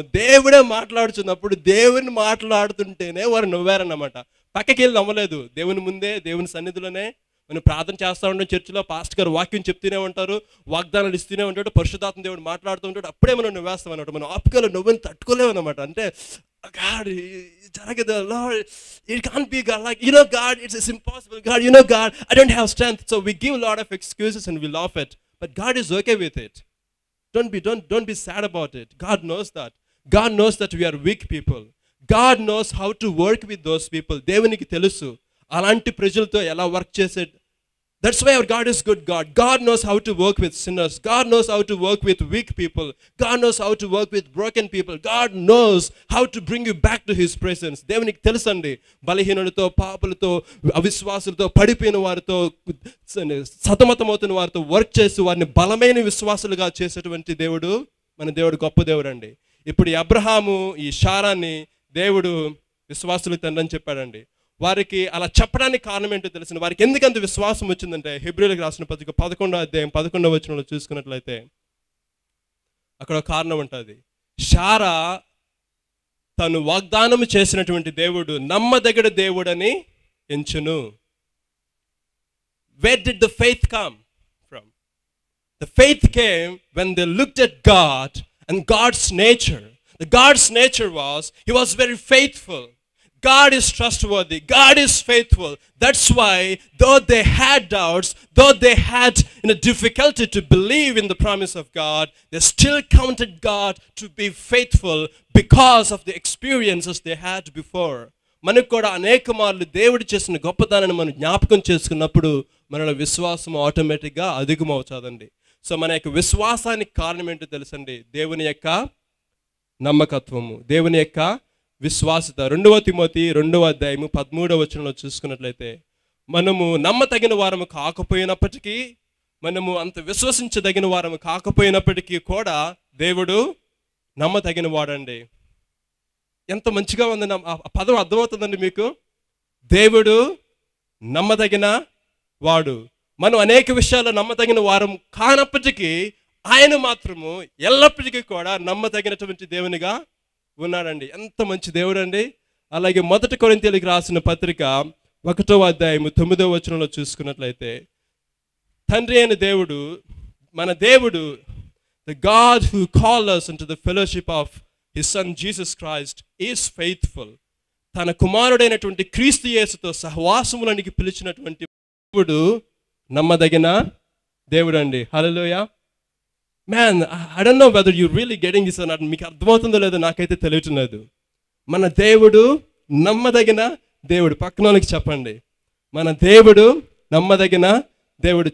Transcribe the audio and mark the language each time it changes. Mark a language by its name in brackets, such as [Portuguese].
[Telugu] దేవుడే మాట్లాడుతున్నప్పుడు దేవుని మాట్లాడుతుంటేనే వారు నవ్వారన్నమాట. పక్కకి వెళ్ళి నవ్వలేదు. దేవుని ముందే, దేవుని సన్నిధిలోనే మనం ప్రార్థన చేస్తూ ఉంటాం. చర్చిలో పాస్టర్ గారు వాక్యం చెప్తూనే ఉంటారు, వాగ్దానాలు ఇస్తూనే ఉంటాడు, పరిశుద్ధాత్మ దేవుడు మాట్లాడుతూ ఉంటాడు. అప్పుడే మనం నవ్వేస్తాం అనమాట. మనం ఆపికలో నవ్వుని తట్టుకోలేము అనమాట. అంటే [English] God, [Telugu] జరగదు, [English] Lord, it can't be God. Like, God, it's impossible. God, God, I don't have strength. So we give a lot of excuses and we laugh at. But God is okay with it. Don't be sad about it. God knows that. God knows that we are weak people. God knows how to work with those people. [Telugu] దేవునికి తెలుసు అలాంటి ప్రజలతో ఎలా work చేసేది. [English] That's why our God is good God. God knows how to work with sinners. God knows how to work with weak people. God knows how to work with broken people. God knows how to bring you back to His presence. [Telugu] దేవునికి తెలుసండి బలహీనులతో, పాపులతో, అవిశ్వాసులతో, పడిపోయిన వారితో, సతమతమవుతున్న వారితో work చేసి వారిని బలమైన విశ్వాసులుగా చేసేటువంటి దేవుడు మన దేవుడు గొప్ప దేవుడు అండి. ఇప్పుడు ఈ అబ్రహాము ఈ శారాన్ని దేవుడు విశ్వాసులకు తండ్రి అని చెప్పాడండి. వారికి అలా చెప్పడానికి కారణం ఏంటో తెలిసిన వారికి ఎందుకంత విశ్వాసం వచ్చిందంటే హెబ్రీయులకు రాసిన పత్రిక 11వ అధ్యాయం 11వ వచనంలో చూసుకున్నట్లయితే అక్కడ ఒక కారణం ఉంటుంది. శారా తను వాగ్దానం చేసినటువంటి దేవుడు నమ్మదగిన దేవుడని ఎంచును. [English] Where did the faith come from? The faith came when they looked at God and God's nature. The God's nature was, he was very faithful. God is trustworthy. God is faithful. That's why, though they had doubts, though they had difficulty to believe in the promise of God, they still counted God to be faithful because of the experiences they had before. [Telugu] మనకు కూడా అనేక మార్లు దేవుడు చేసిన గొప్పతనాన్ని మనం జ్ఞాపకం చేసుకున్నప్పుడు మనలో విశ్వాసం ఆటోమేటిక్గా అధికమవుతుందండి. సో మన యొక్క విశ్వాసానికి కారణం ఏంటో తెలుసండి, దేవుని యొక్క నమ్మకత్వము, దేవుని యొక్క విశ్వాసత. 2వ తిమోతి 2వ అధ్యాయము 13వ వచనంలో చూసుకున్నట్లయితే మనము నమ్మతగిన వారము కాకపోయినప్పటికీ, మనము అంత విశ్వసించదగిన వారము కాకపోయినప్పటికీ కూడా దేవుడు నమ్మతగిన వాడండి. ఎంత మంచిగా ఉంది ఆ పదం అర్థమవుతుందండి మీకు. దేవుడు నమ్మదగిన వాడు. మనం అనేక విషయాల్లో నమ్మదగిన వారం కానప్పటికీ ఆయన మాత్రము ఎల్లప్పటికీ కూడా నమ్మదగినటువంటి దేవునిగా ఉన్నాడండి. ఎంత మంచి దేవుడు అండి. అలాగే 1 కొరింథీయులకు రాసిన పత్రిక 1వ అధ్యాయము 9వ వచనంలో చూసుకున్నట్లయితే తండ్రి అయిన దేవుడు, మన దేవుడు, [English] the God who called us into the fellowship of his son Jesus Christ is faithful. [Telugu] తన కుమారుడైనటువంటి క్రీస్తు యేసుతో సహవాసములోనికి పిలిచినటువంటి దేవుడు నమ్మదగిన దేవుడు అండి. హల్లెలూయా. [English] Man, I don't know whether you really getting this or not. [Telugu] మీకు అర్థమవుతుందో లేదో నాకైతే తెలియటం లేదు. మన దేవుడు నమ్మదగిన దేవుడు. పక్కన వాళ్ళకి చెప్పండి, మన దేవుడు నమ్మదగిన దేవుడు.